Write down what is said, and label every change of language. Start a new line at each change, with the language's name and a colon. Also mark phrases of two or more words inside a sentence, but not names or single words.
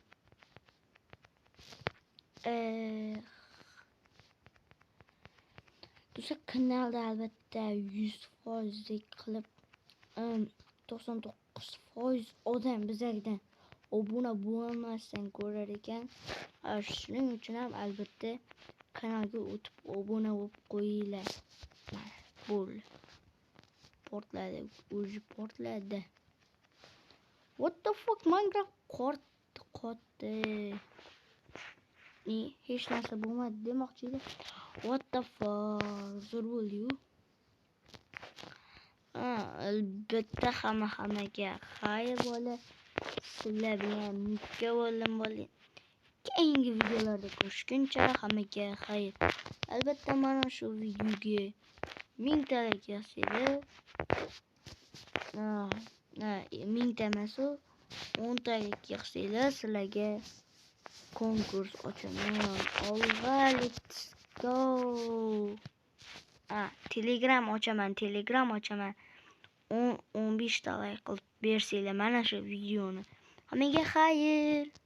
Uzbek: Do'stlar, kanalda albatta 100% qilib 99% odam bizlardan obuna bo'lmasdan ko'rar ekan. Shuning uchun ham albatta kanalga o'tib obuna bo'lib qo'yinglar. Bo'ldi. Portladi.
English: What the fuck,
Uzbek: Minecraft qotdi. Hech narsa bo'lmadi demoqchi edi.
English: What the fuck,
Uzbek: zo'r bo'ldi-yu. Albatta hammaga xayr bola. Sizlar bilan mukka bo'lim bo'ling. Keyingi videolarda ko'rishguncha hammaga xayr. Albatta mana shu videoga 1000 ta like yozsanglar, 1000 ta emas, 10 ta like yozsanglar sizlarga konkurs ochaman.
English: Let's go.
Uzbek: Telegram ochaman. 15 ta like qilib bersanglar mana shu videoni. Hammaga xayr.